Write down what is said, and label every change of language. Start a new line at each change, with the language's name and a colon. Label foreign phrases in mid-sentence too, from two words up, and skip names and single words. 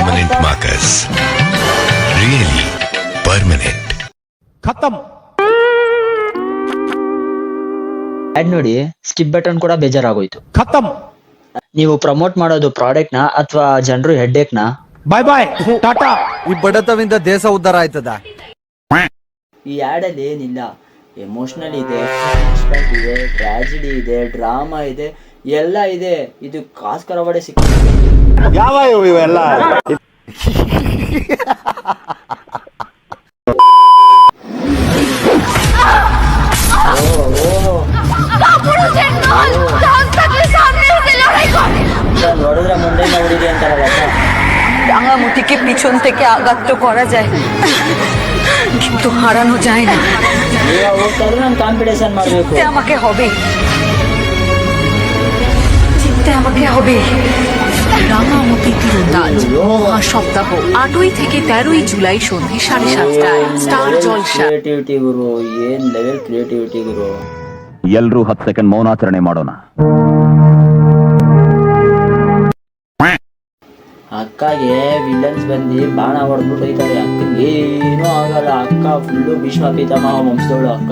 English: Paint Markers. Really permanent.
Kannada: ಖತಮ್. ಆಡ್ ನೋಡಿ ಸ್ಕಿಪ್ ಬಟನ್ ಕೂಡ ಬೇಜಾರಾಗೋಯ್ತು. ಖತಮ್. ನೀವು ಪ್ರಮೋಟ್ ಮಾಡೋದು ಪ್ರಾಡಕ್ಟ್ ನ ಅಥವಾ ಜನರು ಹೆಡ್ಡೇಕ್ ನ?
English: bye bye tata.
Kannada: ಈ ಬಡತವಿಂದ ದೇಶ ಉದ್ಧಾರ ಆಯ್ತದ. ಈ ಆಡ್ ಅಲ್ಲಿ ಏನಿಲ್ಲ, ಎಮೋಷನಲ್ ಇದೆ, ಸಸ್ಪೆನ್ಸ್ ಇದೆ, ಟ್ರಾಜಿಡಿ ಇದೆ, ಡ್ರಾಮಾ ಇದೆ, ಎಲ್ಲ ಇದೆ. ಇದು ಕಾಸ್ಕರ ಅವಾರ್ಡ್ ಸಿಕ್ಕ ಯಾವ ಇವೆಲ್ಲ? ನೋಡಿದ್ರೆ ಮುಂದೆ ಹುಡುಗಿ ಅಂತಾರಲ್ಲ,
Bangla: রাঙামতিকে পিছন থেকে আঘাত তো করা যায় কিন্তু হারানো যায় না।
Kannada: ನೀವು ಹೋಗ್ತಾದ್ರೆ ನಾನು কাম্পিটিশন ಮಾಡಬೇಕು,
Bangla: জিততে আমাকে হবে, জিততে আমাকে হবে। রাঙামতি তীরন্দাজ মহাসপ্তাহ 8ই থেকে 13ই জুলাই সন্ধ্যে 7:30টায় স্টার জলসা।
Kannada: ಕ್ರಿಯೇಟಿವಿಟಿ ಗುರು, ಏನ್
English: level creativity
Kannada: ಗುರು. ಎಲ್ರೂ 10 ಸೆಕೆಂಡ್ ಮೌನಾಚರಣೆ ಮಾಡೋಣ. ಅಕ್ಕಗೆ ವಿಲನ್ಸ್ ಬಂದು ಬಾಣ ಹೊಡೆದ್ಬಿಟ್ಟು ಹೋಯ್ತಾರೆ. ಅಕ್ಕನ್ಗೇನೂ ಆಗಲ್ಲ. ಅಕ್ಕ ಫುಲ್ಲು ಭೀಷ್ಮ ಪಿತಾಮಹ ವಂಶದವಳು ಅಕ್ಕ.